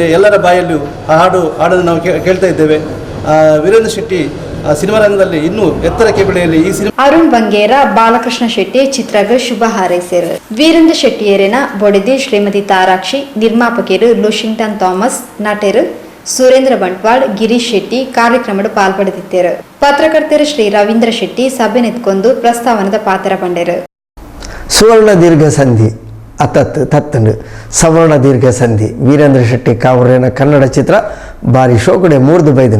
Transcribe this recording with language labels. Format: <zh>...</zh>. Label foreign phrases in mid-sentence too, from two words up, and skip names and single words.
<kn>ಎಲ್ಲರ ಬಾಯಲ್ಲಿಯೂ ಆ ಹಾಡನ್ನು ನಾವು ಕೇಳ್ತಾ ಇದ್ದೇವೆ. ವೀರೇಂದ್ರ ಶೆಟ್ಟಿ ಸಿನಿಮಾ ರಂಗದಲ್ಲಿ ಇನ್ನೂ ಎತ್ತರಕ್ಕೆ ಬೆಳೆಯಲಿ. ಈ ಸಿನಿಮಾ</kn> <tcy>ಅರುಣ್ ಬಂಗೇರ ಬಾಲಕೃಷ್ಣ ಶೆಟ್ಟಿ ಚಿತ್ರಗ ಶುಭ ಹಾರೈಸಿರು. ವೀರೇಂದ್ರ ಶೆಟ್ಟಿಯರೇನ ಬೊಡಿದಿ ಶ್ರೀಮತಿ ತಾರಾಕ್ಷಿ, ನಿರ್ಮಾಪಕರು ಲೂಶಿಂಗ್ಟನ್ ಥಾಮಸ್, ನಟರು ಸುರೇಂದ್ರ ಬಂಟ್ವಾಳ್, ಗಿರೀಶ್ ಶೆಟ್ಟಿ ಕಾರ್ಯಕ್ರಮದ ಪಾಲ್ಪಡೆದಿದ್ದರು. ಪತ್ರಕರ್ತರು ಶ್ರೀ ರವೀಂದ್ರ ಶೆಟ್ಟಿ ಸಭೆ ನೆತ್ಕೊಂಡು ಪ್ರಸ್ತಾವನದ ಪಾತ್ರ ಪಂಡರು. ಸುವರ್ಣ ದೀರ್ಘ ಸಂಧಿ ತತ್ತಂಡು ಸವರ್ಣ ದೀರ್ಘ ಸಂಧಿ ವೀರೇಂದ್ರ ಶೆಟ್ಟಿ ಕಾವೂರೇನ ಕನ್ನಡ ಚಿತ್ರ ಬಾರಿ ಶೋಕಡೆ ಮೂರ್ದು ಬೈದನು.</tcy>